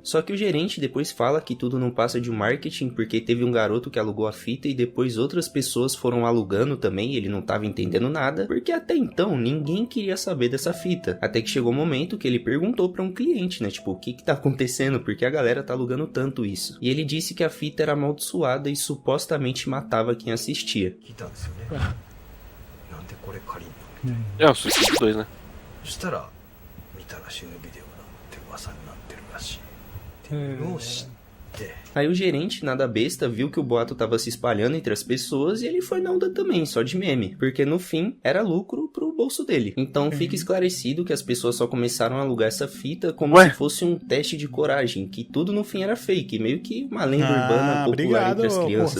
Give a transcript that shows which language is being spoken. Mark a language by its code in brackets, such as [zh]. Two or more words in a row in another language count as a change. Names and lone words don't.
[pt] Só que o gerente depois fala que tudo não passa de um marketing, porque teve um garoto que alugou a fita e depois outras pessoas foram alugando também, e ele não estava entendendo nada, porque até então ninguém queria saber dessa fita. Até que chegou o momento que ele perguntou para um cliente, né, tipo, o que tá acontecendo, porque a galera tá alugando tanto isso. E ele disse que a fita era amaldiçoada e supostamente matava quem assistia. [ja] 聞いたんですよね、なんでこれ借りんの [pt] É o Suicídio 2, né? [ja] そしたら見たら死ぬビデオだって噂になってるらしいっていうのを知って [pt] Aí o gerente, nada besta, viu que o boato tava se espalhando entre as pessoas e ele foi na onda também, só de meme. Porque no fim, era lucro pro bolso dele. Então fica esclarecido que as pessoas só começaram a alugar essa fita como se fosse um teste de coragem, que tudo no fim era fake, meio que uma lenda urbana popular entre as crianças.